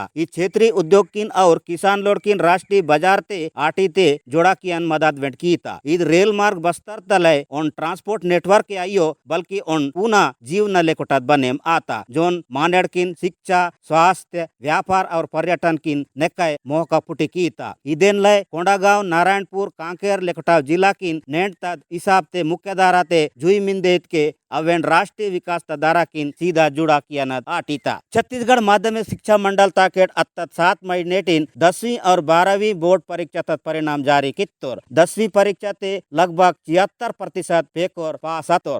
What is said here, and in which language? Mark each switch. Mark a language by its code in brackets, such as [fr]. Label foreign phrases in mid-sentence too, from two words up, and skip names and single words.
[gon] इस क्षेत्रीय उद्योग किन और किसान लोड किन राष्ट्रीय बाजार ते आटी ते जोड़ा कियन मदद वेंट कीता। इद रेल मार्ग बस्तर तलय ऑन ट्रांसपोर्ट नेटवर्क के आइयो बल्कि उन पुनः जीवन लेकोटात बनेम आता जोन मानेड़ किन शिक्षा स्वास्थ्य व्यापार और पर्यटन किन नेकाय मोहका पुटी कीता। इदेन लय कोंडागांव नारायणपुर कांकेर लेकोटाव जिला किन नेंट तद हिसाब ते मुख्य धारा ते जुई मिंदेत के अवेन राष्ट्रीय विकास धारा किन सीधा जुड़ा किया न आटीता। छत्तीसगढ़ माध्यमिक शिक्षा मंडल ताकेट अत्तत 7 मई नेटिन 10वीं और 12वीं बोर्ड परीक्षा तक परिणाम जारी कित्तोर। 10वीं परीक्षा ते लगभग 76% पेकोर पास अतोर।